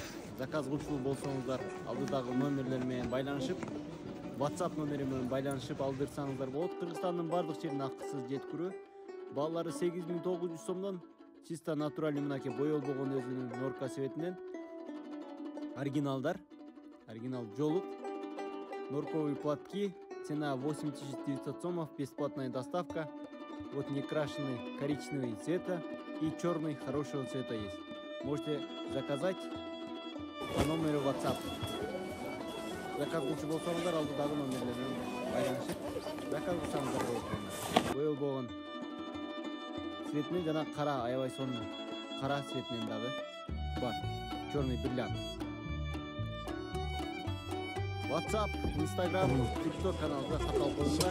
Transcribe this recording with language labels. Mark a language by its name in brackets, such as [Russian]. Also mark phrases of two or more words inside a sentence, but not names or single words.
[Kyrgyz] Заказ кылчу болсоңуздар, алдыдагы номерлер менен байланышып, WhatsApp номери менен байланышып алдырсаңыздар болот. Кыргызстандын бардык жерине акысыз жеткирүү. Баалары 8900 сомдон [Russian] чисто натуральный [Kyrgyz] мынакей боелбогон өзүнүн норка светинен. Оригинал жолук. [Russian] Норковые платки. Цена 8900 сомов, бесплатная доставка. Вот некрашенный коричневый цвета и черный хорошего цвета есть. Можете заказать по номеру WhatsApp. [Kyrgyz] Заказ кылчу болсоңуздар алдыдагы номерлерден байланышып заказ кылсаңыздар болот. Боел болгон цветинен жана кара аябай сонун кара цветинен дагы бар. [Russian] Черный бриллиант. [Kyrgyz] WhatsApp, Instagram, TikTok каналында сатып коюңдар.